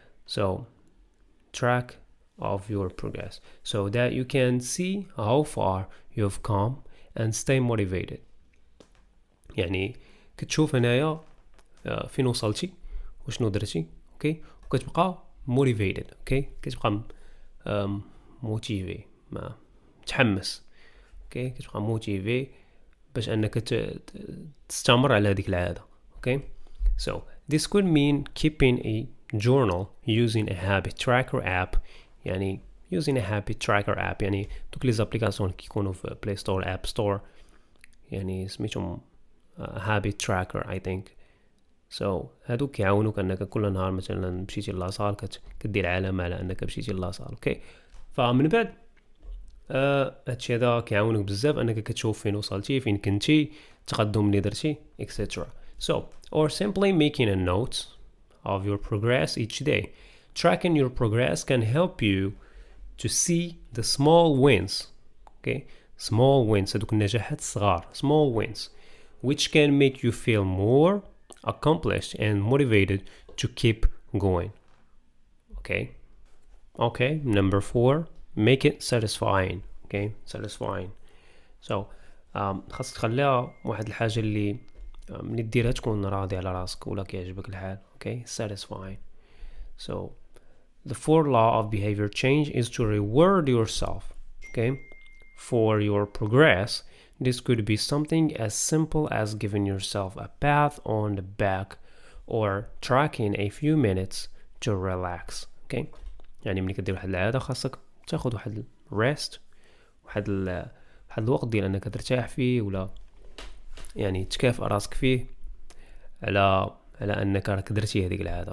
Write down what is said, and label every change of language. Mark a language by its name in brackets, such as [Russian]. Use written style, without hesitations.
[English] so track of your progress so that you can see how far you've come and stay motivated. [Arabic] يعني كتشوف هنايا فين وصلتي وشنو درتي. اوكي وكتبقى [English] motivated. [Arabic] اوكي كتبقى موتيفي متحمس. اوكي كتبقى موتيفي باش انك تستمر على هذيك العاده. [English] Okay so this could mean keeping a journal using a habit tracker app. [Arabic] يعني [English] using a habit tracker app [Arabic] يعني دوك لي زابليكاسيون كيكونوا في بلاي ستور اب ستور يعني سميتهم [English] habit tracker I think. [Arabic] so هادوك يعاونوك انك كل نهار مثلا مشيتي لاصال كدير علامه على انك مشيتي لاصال. اوكي فمن بعد هادشي هذا كيعاونك بزاف انك كتشوف فين وصلتي فين كنتي التقدم اللي درتي etc. [English] so or simply making a note of your progress each day. Tracking your progress can help you to see the small wins. okay small wins [Arabic] هادوك النجاحات الصغار [English] small wins which can make you feel more accomplished and motivated to keep going. Okay, number 4, make it satisfying. Okay, satisfying. [Arabic] So خاصك تخليها واحد الحاجة اللي ملي ديرها تكون راضي على راسك ولا كيعجبك الحال. [English] Okay, satisfying. So the 4th law of behavior change is to reward yourself. Okay, for your progress. This could be something as simple as giving yourself a pat on the back or tracking a few minutes to relax. [Arabic] Okay, يعني ملي كدير واحد العادة خاصك تاخد واحد rest، واحد الوقت ديال انك ترتاح فيه ولا يعني تكافئ راسك فيه على انك راك درتي هذيك العادة.